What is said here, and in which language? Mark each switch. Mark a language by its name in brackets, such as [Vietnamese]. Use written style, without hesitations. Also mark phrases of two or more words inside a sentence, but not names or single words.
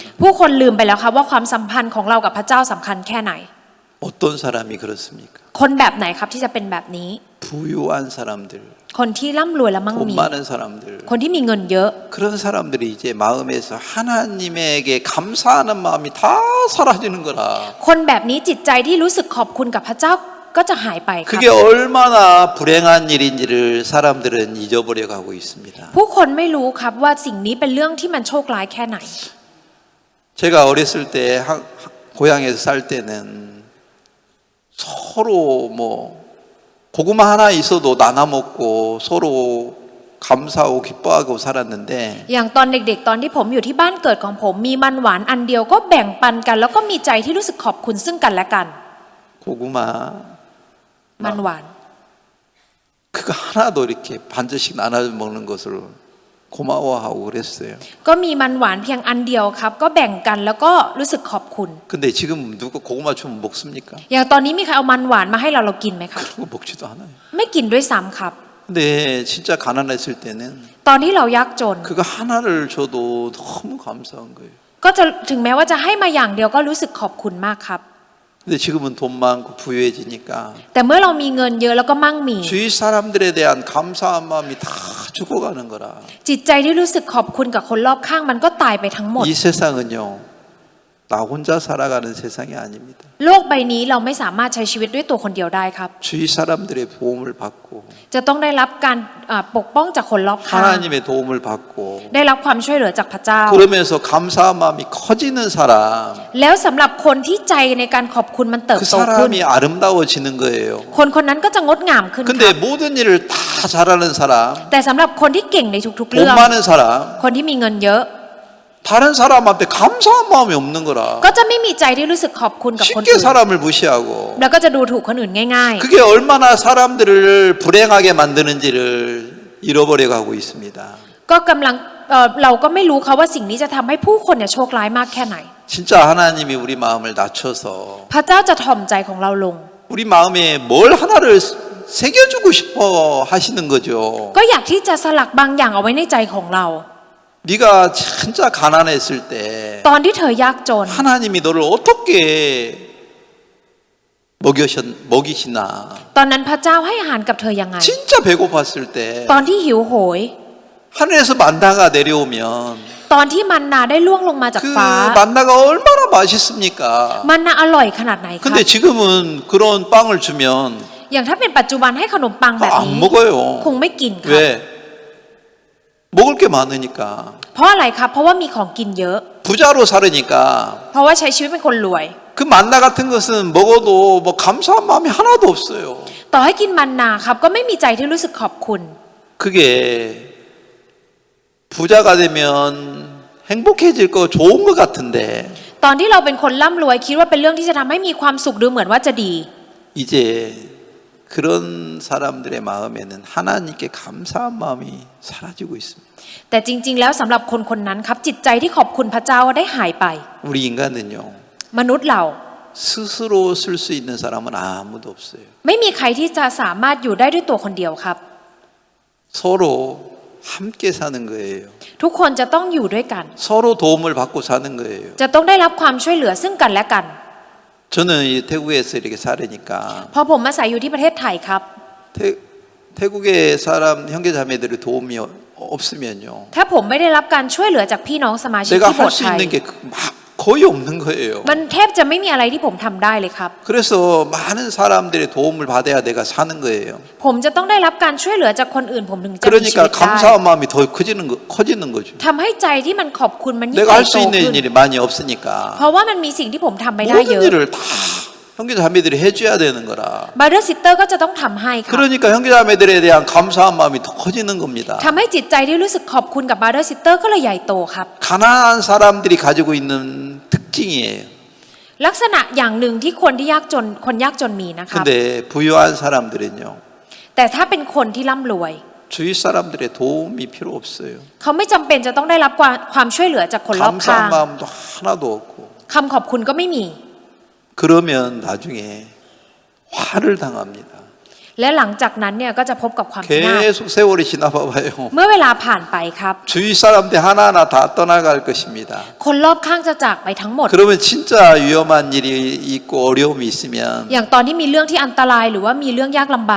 [Thai] ผู้คนลืมไปแล้วครับว่าความสัมพันธ์ของเรากับพระเจ้าสำคัญแค่ไหน [Korean] 어떤 사람이 그렇습니까? [Thai] คนแบบไหนครับที่จะเป็นแบบนี้ [Korean] 부유한 사람들, [Thai] คนที่ร่ำรวยและมั่ง [Korean] 돈 [Thai] มี [Korean] 많은 사람들. [Thai] คนที่มีเงินเยอะ [Korean] 그런 사람들이 이제 마음에서 하나님에게 감사하는 마음이 다 사라지는 거라. [Thai] คนแบบนี้จิตใจที่รู้สึกขอบคุณกับพระเจ้าก็จะหายไปครับ [Korean] 그게 얼마나 불행한 일인지를 사람들은 잊어버려 가고 있습니다. [Thai] ผู้คนไม่รู้ครับว่าสิ่งนี้เป็นเรื่องที่มันโชคร้ายแค่ไหน [Korean] 제가 어렸을 때 고향에서 살 때는 서로 뭐 고구마 하나 있어도 나눠 먹고 서로 감사하고 기뻐하고 살았는데 [Thai] อย่างตอนเด็กๆตอนที่ผมอยู่ที่บ้านเกิดของผมมีมันหวานอันเดียวก็แบ่งปันกัน แล้วก็มีใจที่รู้สึกขอบคุณซึ่งกันและกัน [Korean] 고구마 [Thai] มันหวาน [Korean] 그거 하나도 이렇게 반절씩 나눠 먹는 것을 고마워하고 그랬어요. [Thai] ก็มีมันหวานเพียงอันเดียวครับ ก็แบ่งกันแล้วก็รู้สึกขอบคุณ [Korean] 근데 지금 누가 고구마 주면 먹습니까? [Thai] อย่างตอนนี้มีใครเอามันหวานมาให้เรากินไหมครับ [Korean] 그런 거 먹지도 않아요. [Thai] ไม่กินด้วยซ้ำครับ [Korean] 근데 진짜 가난했을 때는 [Thai] ตอนที่เรายากจน [Korean] 그거 하나를 줘도 너무 감사한 거예요. [Thai] ก็จะถึงแม้ว่าจะให้มาอย่างเดียวก็รู้สึกขอบคุณมากครับ [Korean] 근데 지금은 돈 많고 부유해지니까 [Thai] แต่เมื่อเรามีเงินเยอะแล้วก็มั่งมี [Korean] 주위 사람들에 대한 감사한 마음이 다 죽어가는 거라. [Thai] จิตใจที่รู้สึกขอบคุณกับคนรอบข้างมันก็ตายไปทั้งหมด [Korean] 이 세상은요, 나 혼자 살아가는 세상이 아닙니다. [Thai] โลกใบนี้เราไม่สามารถใช้ชีวิตด้วยตัวคนเดียวได้ครับ [Korean] 주위 사람들의 도움을 받고 [Thai] จะต้องได้รับการปกป้องจากคนรอบข้าง [Korean] 하나님의 도움을 받고 [Thai] ได้รับความช่วยเหลือจากพระเจ้า [Korean] 그러면서 감사한 마음이 커지는 사람, [Thai] แล้วสำหรับคนที่ใจในการขอบคุณมันเติบ [Korean] 그 [Thai] โตขึ้น [Korean] 사람이 아름다워지는 거예요. [Thai] คนคนนั้นก็จะงดงามขึ้นค [Korean] 근데 [Thai] รับ [Korean] 모든 일을 다 잘하는 사람, [Thai] แต่สำหรับคนที่เก่งในทุกๆ [Korean] 돈 [Thai] เรื่อง [Korean] 많은 사람, [Thai] คนที่มีเงินเยอะ [Korean] 다른 사람한테 감사한 마음이 없는 거라. [Thai] ก็จะไม่มีใจที่รู้สึกขอบคุณกับคน [Korean] 쉽게 [Thai] อื่น [Korean] 사람을 무시하고 [Thai] แล้วก็จะดูถูกคนอื่นง่าย [Korean] 그게 얼마나 사람들을 불행하게 만드는지를 잃어버려 가고 있습니다. [Thai] ๆ ก็กำลังเราก็ไม่รู้ค่ะว่าสิ่งนี้จะทำให้ผู้คนเนี่ยโชคร้ายมากแค่ไหน [Korean] 진짜 하나님이 우리 마음을 낮춰서 [Thai] พระเจ้าจะถ่อมใจของเราลง [Korean] 우리 마음에 뭘 하나를 새겨주고 싶어 하시는 거죠. [Thai] ก็อยากที่จะสลักบางอย่างเอาไว้ในใจของเรา [Korean] 네가 진짜 가난했을 때 [Thai] ตอนที่เธอยากจน [Korean] 하나님이 너를 어떻게 먹이시나. [Thai] ตอนนั้นพระเจ้าให้อาหารกับเธอยังไง [Korean] 진짜 배고팠을 때 [Thai] ตอนที่หิวโหย [Korean] 하늘에서 만나가 내려오면 [Thai] ตอนที่มันนาได้ล่วงลงมาจาก [Korean] 그 [Thai] ฟ้า [Korean] 만나가 얼마나 맛있습니까? [Thai] มันนาอร่อยขนาดไหนครับ [Korean] 근데 지금은 그런 빵을 주면 [Thai] อย่างถ้าเป็นปัจจุบันให้ขนมปังแบบ [Korean] 안 [Thai] นี้ [Korean] 먹어요. [Thai] คงไม่กินครับ [Korean] 왜? 먹을 게 많으니까 [Thai] เพราะอะไรครับ เพราะว่ามีของกินเยอะ [Korean] 부자로 살으니까 [Thai] เพราะว่าใช้ชีวิตเป็นคนรวย [Korean] 그 만나 같은 것은 먹어도 뭐 감사한 마음이 하나도 없어요. [Thai] ต่อให้กินมันนาครับก็ไม่มีใจที่รู้สึกขอบคุณ [Korean] 그게 부자가 되면 행복해질 거 좋은 것 같은데 [Thai] ตอนที่เราเป็นคนร่ำรวยคิดว่าเป็นเรื่องที่จะทำให้มีความสุขดูเหมือนว่าจะดี [Korean] 이제 그런 사람들의 마음에는 하나님께 감사한 마음이 사라지고 있습니다. [Thai] แต่จริงๆแล้วสำหรับคนคนนั้นครับจิตใจที่ขอบคุณพระเจ้าได้หายไป [Korean] 우리 인간은요 [Thai] มนุษย์เรา [Korean] 스스로 쓸 수 있는 사람은 아무도 없어요. [Thai] ไม่มีใครที่จะสามารถอยู่ได้ด้วยตัวคนเดียวครับ [Korean] 서로 함께 사는 거예요. [Thai] ทุกคนจะต้องอยู่ด้วยกัน [Korean] 서로 도움을 받고 사는 거예요. [Thai] จะต้องได้รับความช่วยเหลือซึ่งกันและกัน [Korean] 저는 이 태국에서 이렇게 살으니까 [Thai] พอผมอาศัยอยู่ที่ประเทศไทยครับ [Korean] 태국의 사람 형제자매들의 도움이 없으면요 [Thai] ถ้าผมไม่ได้รับการช่วยเหลือจากพี่น้องสมาชิก [Korean] 내가 [Thai] ที่โบ [Korean] 할 [Thai] สถ์ [Korean] 수 [Thai] ไทย [Korean] 있는 게 거의 없는 거예요. [Thai] มันแทบจะไม่มีอะไรที่ผมทำได้เลยครับ [Korean] 그래서 많은 사람들의 도움을 받아야 내가 사는 거예요. [Thai] ผมจะต้องได้รับการช่วยเหลือจากคนอื่นผมถึงจะมีชีวิ [Korean] 그러니까 [Thai] ตได้ [Korean] 감사한 마음이 더 커지는 거죠. [Thai] ทำให้ใจที่มันขอบคุณมันยิ่ง [Korean] 내가 [Thai] ใหญ่ [Korean] 할 [Thai] โต [Korean] 수 [Thai] ขึ้น [Korean] 있는 일이 많이 없으니까 [Thai] เพราะว่ามันมีสิ่งที่ผมทำไม่ได้เย [Korean] 모든 [Thai] อะ [Korean] 일을 다 형제자매들이 해줘야 되는 거라. [English] brother sister [Thai] ก็จะต้องทำให้ครับ [Korean] 그러니까 형제자매들에 대한 감사한 마음이 더 커지는 겁니다. [Thai] ทำให้จิตใจที่รู้สึกขอบคุณกับ [English] brother sister [Thai] ก็เลยใหญ่โตครับ [Korean] 가난한 사람들이 가지고 있는 특징이에요. [Thai] ลักษณะอย่างหนึ่งที่คนที่ยากจนคนยากจนมีนะครับ [Korean] 근데 부유한 사람들은요 [Thai] แต่ถ้าเป็นคนที่ร่ำรวย [Korean] 주위 사람들의 도움이 필요 없어요. [Thai] เขาไม่จำเป็นจะต้องได้รับความช่วยเหลือจากคนรอบข้าง [Korean] 감사한 마음도 하나도 없고 [Thai] คำขอบคุณก็ไม่มี [Korean] 그러면 나중에 화를 당합니다. [Thai] และหลังจากนั้นเนี่ยก็จะพบกับความพินาศ [Korean] 계속 세월이 지나봐봐요. [Thai] เมื่อเวลาผ่านไปครับ [Korean] 주위 사람들 하나하나 다 떠나갈 것입니다. [Thai] คนรอบข้างจะจากไปทั้งหมด [Korean] 그러면 진짜 위험한 일이 있고 어려움이 있으면 [Thai] อย่างตอนที่มีเรื่องที่อันตรายหรือว่ามีเรื่องยากลำบาก